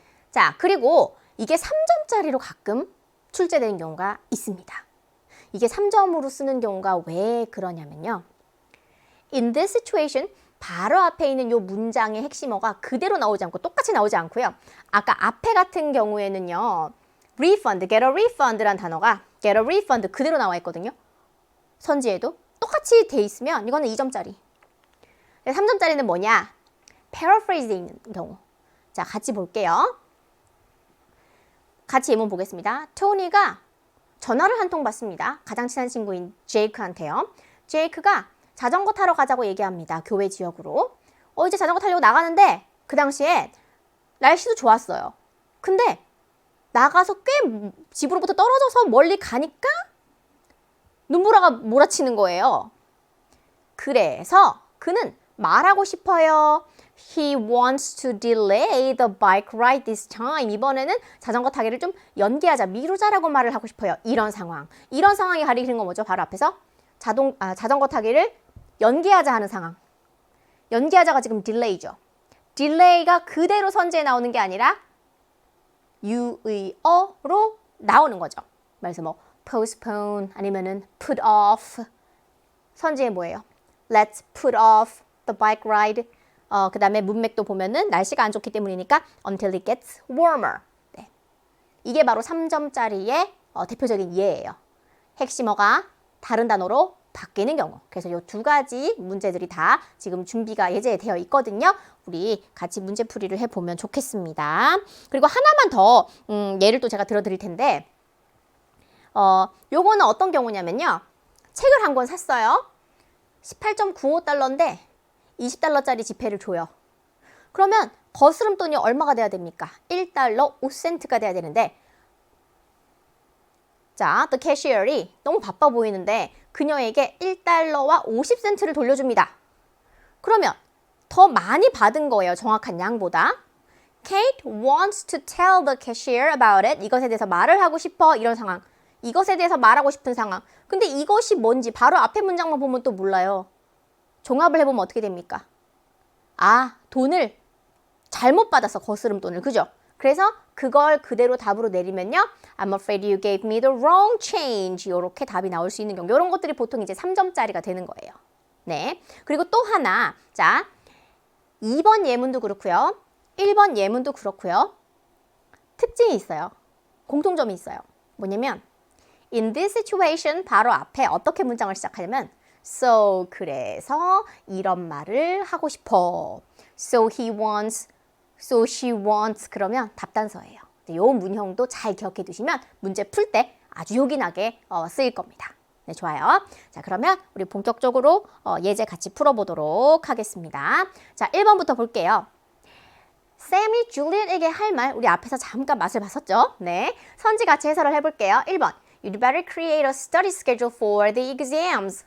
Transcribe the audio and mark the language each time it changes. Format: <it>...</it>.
<ko>자, 그리고 이게 3점짜리로 가끔 출제되는 경우가 있습니다. 이게 3점으로 쓰는 경우가 왜 그러냐면요.</ko> <en>In this situation</en> <ko>바로 앞에 있는 요 문장의 핵심어가 그대로 나오지 않고 똑같이 나오지 않고요. 아까 앞에 같은 경우에는요. refund,</ko> <en>get a refund</en> <ko>라는 단어가 get a refund 그대로 나와 있거든요. 선지에도 똑같이 돼 있으면 이거는 2점짜리. 3점짜리는 뭐냐? paraphrase에 있는 경우. 자, 같이 볼게요. 같이 예문 보겠습니다. 토니가 전화를 한 통 받습니다. 가장 친한 친구인 제이크한테요. 제이크가 자전거 타러 가자고 얘기합니다. 교회 지역으로. 이제 자전거 타려고 나가는데 그 당시에 날씨도 좋았어요. 근데 나가서 꽤 집으로부터 떨어져서 멀리 가니까 눈보라가 몰아치는 거예요. 그래서 그는 말하고 싶어요.</ko> <en>He wants to delay the bike ride this time.</en> <ko>이번에는 자전거 타기를 좀 연기하자, 미루자라고 말을 하고 싶어요. 이런 상황. 이런 상황이 가리키는 건 뭐죠? 바로 앞에서 자전거 타기를 연기하자 하는 상황. 연기하자가 지금 delay죠. delay가 그대로 선지에 나오는 게 아니라 유의어로 나오는 거죠. 그래서 뭐 postpone 아니면은 put off. 선지에 뭐예요?</ko> <en>Let's put off the bike ride.</en> <ko>그 다음에 문맥도 보면은 날씨가 안 좋기 때문이니까</ko> <en>until it gets warmer.</en> <ko>네. 이게 바로 3점짜리의 대표적인 예예요. 핵심어가 다른 단어로 바뀌는 경우. 그래서 이 두 가지 문제들이 다 지금 준비가 예제되어 있거든요. 우리 같이 문제풀이를 해보면 좋겠습니다. 그리고 하나만 더 예를 또 제가 들어드릴 텐데 요거는 어떤 경우냐면요. 책을 한 권 샀어요. 18.95달러인데 20달러짜리 지폐를 줘요. 그러면 거스름 돈이 얼마가 돼야 됩니까? 1달러 5센트가 돼야 되는데 자, the cashier이 너무 바빠 보이는데 그녀에게 1달러와 50센트를 돌려줍니다. 그러면 더 많이 받은 거예요. 정확한 양보다.</ko> <en>Kate wants to tell the cashier about it.</en> <ko>이것에 대해서 말을 하고 싶어. 이런 상황. 이것에 대해서 말하고 싶은 상황. 근데 이것이 뭔지 바로 앞에 문장만 보면 또 몰라요. 종합을 해보면 어떻게 됩니까? 아, 돈을 잘못 받았어. 거스름 돈을. 그죠? 그래서 그걸 그대로 답으로 내리면요.</ko> <en>I'm afraid you gave me the wrong change.</en> <ko>이렇게 답이 나올 수 있는 경우. 이런 것들이 보통 이제 3점짜리가 되는 거예요. 네. 그리고 또 하나. 자, 2번 예문도 그렇고요. 1번 예문도 그렇고요. 특징이 있어요. 공통점이 있어요. 뭐냐면</ko> <en>in this situation</en> <ko>바로 앞에 어떻게 문장을 시작하냐면 So 그래서 이런 말을 하고 싶어.</ko> <en>So he wants, so she wants</en> <ko>그러면 답단서예요. 이 문형도 잘 기억해 두시면 문제 풀 때 아주 요긴하게 쓰일 겁니다. 네, 좋아요. 자, 그러면 우리 본격적으로 예제 같이 풀어보도록 하겠습니다. 자, 1번부터 볼게요. 샘이 줄리엣에게 할 말, 우리 앞에서 잠깐 맛을 봤었죠? 네, 선지 같이 해설을 해볼게요.</ko> <en>1번, You'd better create a study schedule for the exams.</en>